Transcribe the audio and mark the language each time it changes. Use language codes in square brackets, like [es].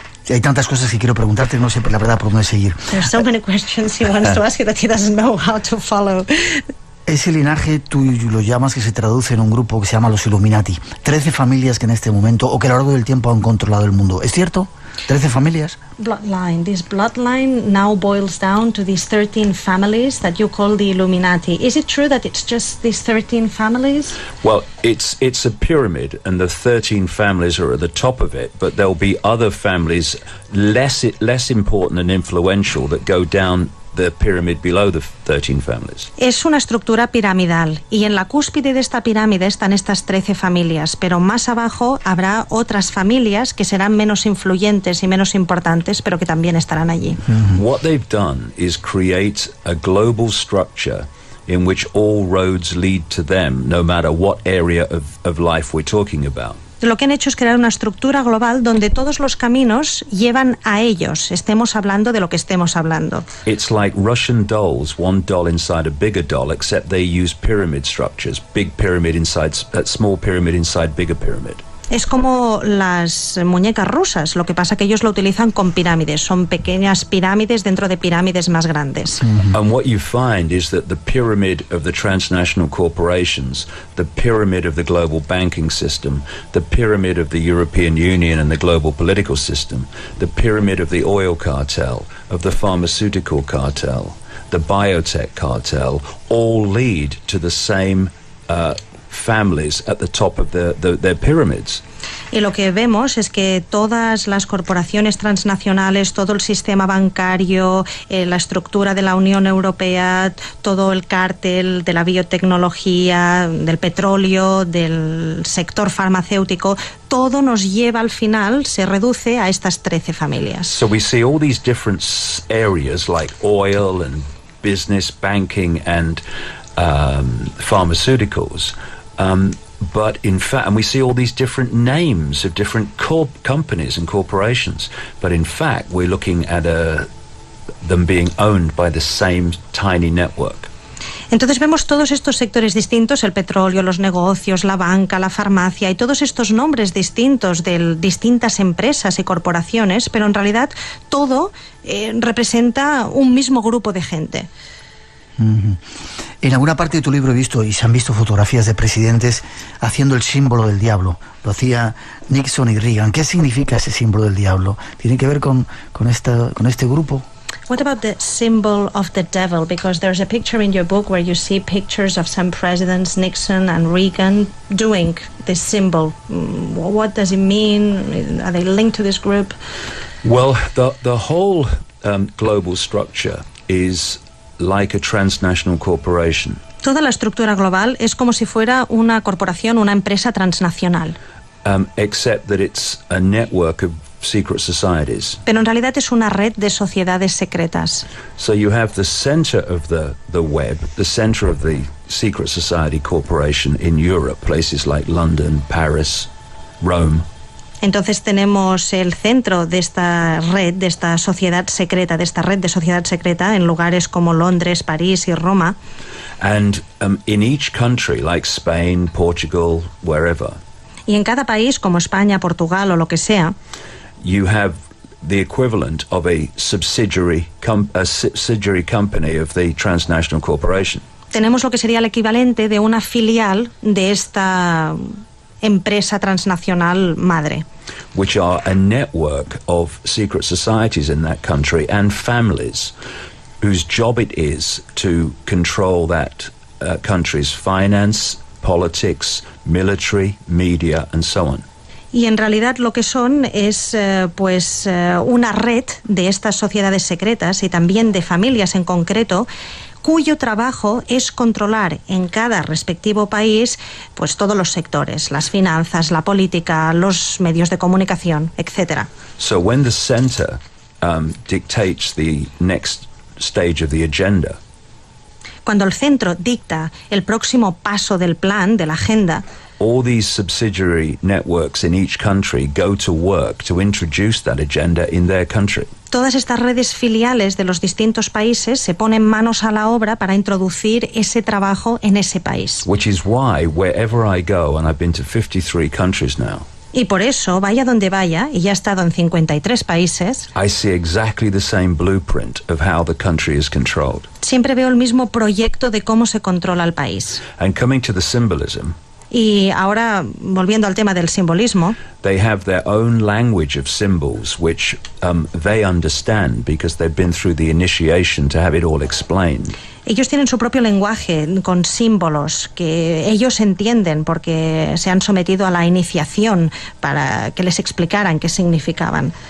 [es] Hay tantas cosas que quiero preguntarte, no sé la verdad por dónde seguir. [en] There's so many questions he wants to ask you that he doesn't know how to follow. [es] Ese linaje tú lo llamas, que se traduce en un grupo que se llama los Illuminati. 13 familias que en este momento, o que a lo largo del tiempo han controlado el mundo. ¿Es cierto? 13 familias. [en] Bloodline. This bloodline now boils down to these 13 families that you call the Illuminati. Is it true that it's just these 13 families? Well, it's a pyramid, and the 13 families are at the top of it, but there'll be other families less important and influential that go down the pyramid below the 13 families. [es] Es una estructura piramidal y en la cúspide de esta pirámide están estas 13 familias, pero más abajo habrá otras familias que serán menos influyentes y menos importantes, pero que también estarán allí. [en] What they've done is create a global structure in which all roads lead to them, no matter what area of life we're talking about. [es] Lo que han hecho es crear una estructura global donde todos los caminos llevan a ellos, estemos hablando de lo que estemos hablando. [en] It's like Russian dolls, one doll inside a bigger doll, except they use pyramid structures, big pyramid inside, small pyramid inside bigger pyramid. [es] Es como las muñecas rusas, lo que pasa que ellos lo utilizan con pirámides, son pequeñas pirámides dentro de pirámides más grandes. [en] And what you find is that the pyramid of the transnational corporations, the pyramid of the global banking system, the pyramid of the European Union and the global political system, the pyramid of the oil cartel, of the pharmaceutical cartel, the biotech cartel, all lead to the same families at the top of their pyramids. [es] Y lo que vemos es que todas las corporaciones transnacionales, todo el sistema bancario, la estructura de la Unión Europea, todo el cártel de la biotecnología, del petróleo, del sector farmacéutico, todo nos lleva al final, se reduce a estas 13 familias. [en] So we see all these different areas like oil and business, banking and pharmaceuticals. But in fact, and we see all these different names of different companies and corporations, but in fact we're looking at them being owned by the same tiny network. [es] Entonces vemos todos estos sectores distintos, el petróleo, los negocios, la banca, la farmacia y todos estos nombres distintos de distintas empresas y corporaciones, pero en realidad todo representa un mismo grupo de gente. En alguna parte de tu libro he visto, y se han visto fotografías de presidentes haciendo el símbolo del diablo. Lo hacía Nixon y Reagan. ¿Qué significa ese símbolo del diablo? ¿Tiene que ver con este grupo? [en] What about the symbol of the devil? Because there's a picture in your book where you see pictures of some presidents, Nixon and Reagan, doing this symbol. What does it mean? Are they linked to this group? Well, the whole global structure is like a transnational corporation. [es] Toda la estructura global es como si fuera una corporación, una empresa transnacional. [en] Except that it's a network of secret societies. [es] Pero en realidad es una red de sociedades secretas. [en] So you have the center of the web, the center of the secret society corporation in Europe, places like London, Paris, Rome. [es] Entonces tenemos el centro de esta red, de esta sociedad secreta, de esta red de sociedad secreta en lugares como Londres, París y Roma. [en] And in each country, like Spain, Portugal, wherever. [es] Y en cada país, como España, Portugal o lo que sea, [en] you have the equivalent of a subsidiary company of the transnational corporation. [es] Tenemos lo que sería el equivalente de una filial de esta empresa transnacional madre. [en] Which are a network of secret societies in that country and families whose job it is to control that country's finance, politics, military, media, and so on. [es] Y en realidad lo que son es una red de estas sociedades secretas y también de familias en concreto, cuyo trabajo es controlar en cada respectivo país pues todos los sectores, las finanzas, la política, los medios de comunicación, etc. [en] So when the center dictates the next stage of the agenda, [es] cuando el centro dicta el próximo paso del plan, de la agenda, [en] all these subsidiary networks in each country go to work to introduce that agenda in their country. [es] Todas estas redes filiales de los distintos países se ponen manos a la obra para introducir ese trabajo en ese país. [en] Which is why wherever I go, and I've been to 53 countries now, [es] y por eso, vaya donde vaya, y ya he estado en 53 países, [en] I see exactly the same blueprint of how the country is controlled. [es] Siempre veo el mismo proyecto de cómo se controla el país. [en] And coming to the symbolism, [es] y ahora, volviendo al tema del simbolismo, [en] they have their own language of symbols which they understand because they've been through the initiation to have it all explained. [es] Ellos tienen su propio lenguaje con símbolos que ellos entienden porque se han sometido a la iniciación para que les explicaran qué significaban.